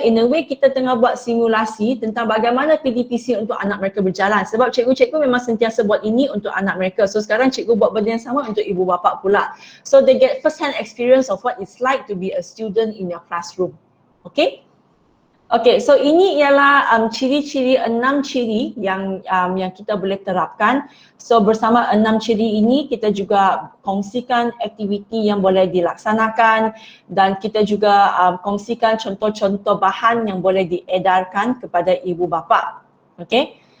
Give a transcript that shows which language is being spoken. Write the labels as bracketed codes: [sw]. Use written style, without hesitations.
[en] In a way [ms] kita tengah buat simulasi tentang bagaimana PDPC untuk anak mereka berjalan. Sebab cikgu-cikgu memang sentiasa buat ini untuk anak mereka. So sekarang cikgu buat benda yang sama untuk ibu bapa pula. [en] So they get first hand experience of what it's like to be a student in your classroom. Okay? [ms] Okay, so ini ialah ciri-ciri 6 ciri yang kita boleh terapkan. So bersama 6 ciri ini kita juga kongsikan aktiviti yang boleh dilaksanakan dan kita juga kongsikan contoh-contoh bahan yang boleh diedarkan kepada ibu bapa. Okay.